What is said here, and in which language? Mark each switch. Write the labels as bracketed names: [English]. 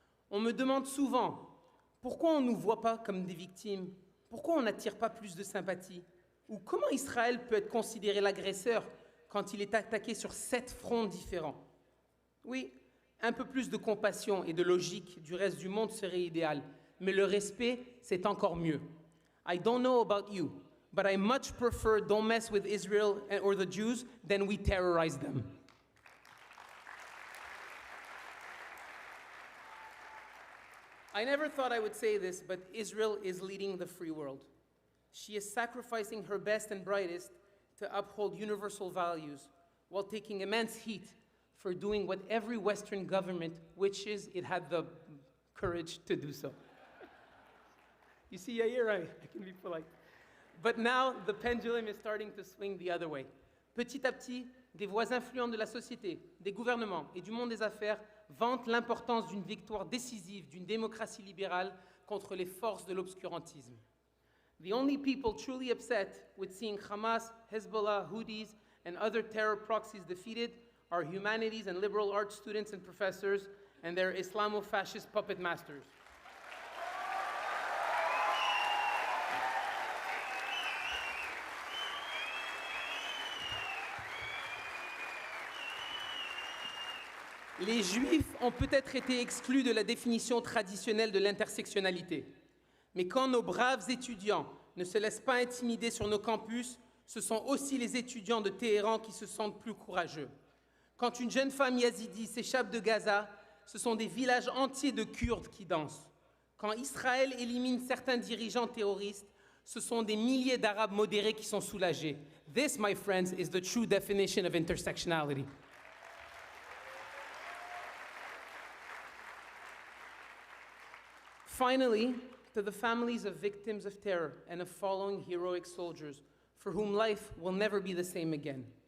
[French] On me demande souvent pourquoi on ne nous voit pas comme des victimes, pourquoi on n'attire pas plus de sympathie, ou comment Israël peut être considéré l'agresseur quand il est attaqué sur 7 fronts différents. Oui, un peu plus de compassion et de logique du reste du monde serait idéal, mais le respect, c'est encore mieux. [English] I don't know about you, but I much prefer don't mess with Israel or the Jews than we terrorize them. I never thought I would say this, but Israel is leading the free world. She is sacrificing her best and brightest to uphold universal values while taking immense heat for doing what every Western government wishes it had the courage to do so. You see, Yair, I can be polite. But now the pendulum is starting to swing the other way. [French] Petit à petit, des voix influentes de la société, des gouvernements et du monde des affaires vantent l'importance d'une victoire décisive d'une démocratie libérale contre les forces de l'obscurantisme. [English] The only people truly upset with seeing Hamas, Hezbollah, Houthis, and other terror proxies defeated are humanities and liberal arts students and professors and their Islamo-fascist puppet masters. [French] Les Juifs ont peut-être été exclus de la définition traditionnelle de l'intersectionnalité. Mais quand nos braves étudiants ne se laissent pas intimider sur nos campus, ce sont aussi les étudiants de Téhéran qui se sentent plus courageux. Quand une jeune femme yazidi s'échappe de Gaza, ce sont des villages entiers de Kurdes qui dansent. Quand Israël élimine certains dirigeants terroristes, ce sont des milliers d'Arabes modérés qui sont soulagés. [English] This, my friends, is the true definition of intersectionality. Finally, to the families of victims of terror and of following heroic soldiers, for whom life will never be the same again.